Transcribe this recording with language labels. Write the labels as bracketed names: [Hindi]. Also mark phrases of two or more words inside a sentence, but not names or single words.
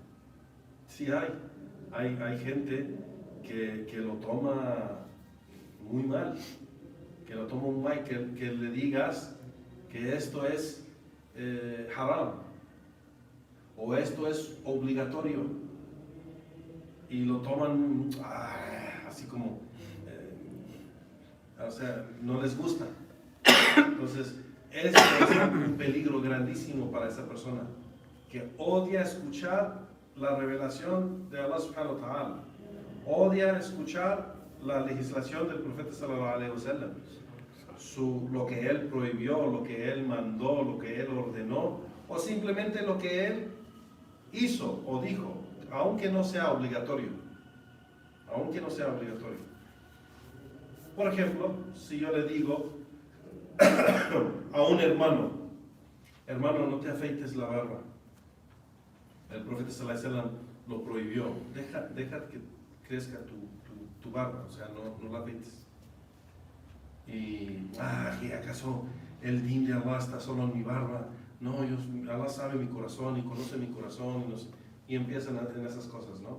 [Spanish] Hay gente que lo toma muy mal, que le digas que esto es haram o esto es obligatorio y lo toman así como, no les gusta. Entonces, eso es un peligro grandísimo para esa persona que odia escuchar la revelación de Allah [Arabic] سبحانه وتعالى, [Spanish] odia escuchar la legislación del profeta [Arabic] صلى الله عليه وسلم, [Spanish] lo que él prohibió, lo que él mandó, lo que él ordenó, o simplemente lo que él hizo o dijo, aunque no sea obligatorio. Por ejemplo, si yo le digo a un hermano, no te afeites la barba. El profeta [Arabic] صلى الله عليه وسلم [Spanish] lo prohibió. Deja que crezca tu barba, no la afeites. Y, ¿qué acaso el din de Allah está solo en mi barba? No, Allah sabe mi corazón y conoce mi corazón y empiezan en esas cosas, ¿no?